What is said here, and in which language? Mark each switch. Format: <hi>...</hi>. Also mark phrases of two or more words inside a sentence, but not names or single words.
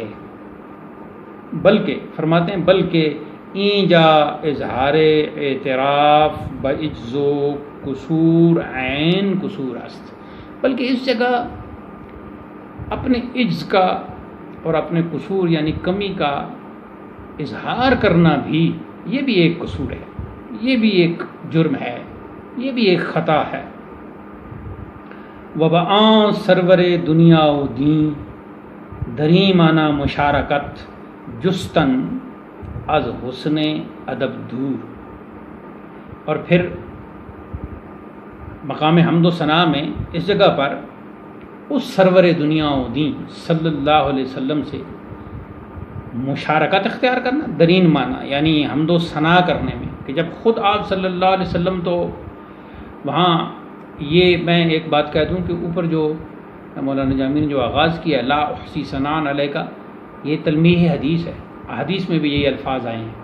<ur>بلکہ فرماتے ہیں بلکہ</ur> <fa>اینجا اظہار اعتراف بعجز و قصور عین قصور است،</fa> <ur>بلکہ اس جگہ اپنے عجز کا اور اپنے قصور یعنی کمی کا اظہار کرنا بھی، یہ بھی ایک قصور ہے، یہ بھی ایک جرم ہے، یہ بھی ایک خطا ہے۔</ur> <fa>وبآں سرور دنیا و دین دریمانہ مشارکت جستن از حسن ادب دور،</fa> <ur>اور پھر مقام حمد و ثنا میں اس جگہ پر اس سرور دنیا و دین صلی اللہ علیہ وسلم سے مشارکت اختیار کرنا،</ur> <fa>درین معنی</fa> <ur>یعنی حمد و ثنا کرنے میں کہ جب خود آپ صلی اللہ علیہ وسلم تو وہاں، یہ میں ایک بات کہہ دوں کہ اوپر جو مولانا جامی نے جو آغاز کیا</ur> <ar>لا احصی ثناء علیک،</ar> <ur>یہ تلمیح حدیث ہے، حدیث میں بھی یہی الفاظ آئے ہیں۔</ur>